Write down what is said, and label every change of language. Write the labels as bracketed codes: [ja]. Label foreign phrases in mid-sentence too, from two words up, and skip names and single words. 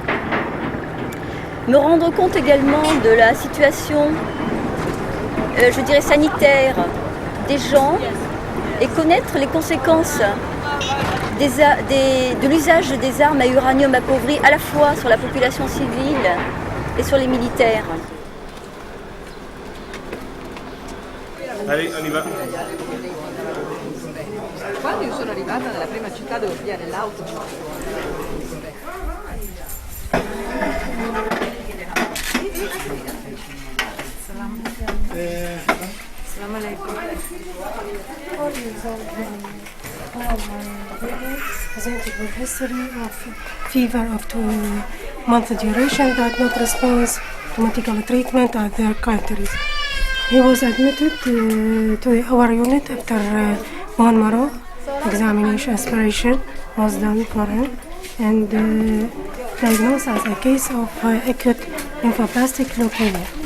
[fr] Me rendre compte également de la situation, je dirais, sanitaire des gens et connaître les conséquences de l'usage des armes à uranium appauvri à la fois sur la population civile et sur les militaires. Allez, on y va. [it] Quando io sono arrivata nella prima città devo pigliare l'auto. [ar] السلام عليكم. [en] Presented with history of fever of 2-month duration that not responds to medical treatment at their countries. He was admitted to our unit after bone marrow examination, aspiration was done for him, and diagnosed as a case of acute lymphoblastic leukemia.